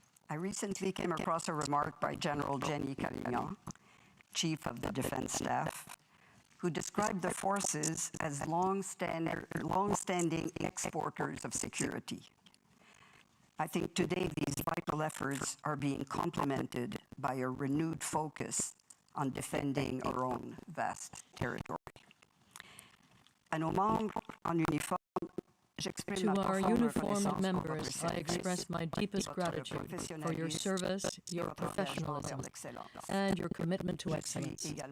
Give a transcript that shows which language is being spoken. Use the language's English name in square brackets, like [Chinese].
[English] I recently came across a remark by General Jenny Carignan, Chief of the Defense Staff, who described the forces as long-standing exporters of security. I think today these vital efforts are being complemented by a renewed focus on defending our own vast territory. [French] À nos membres en uniforme, [English] to our uniformed members, I express my deepest gratitude for your service, your professionalism, and your commitment to excellence.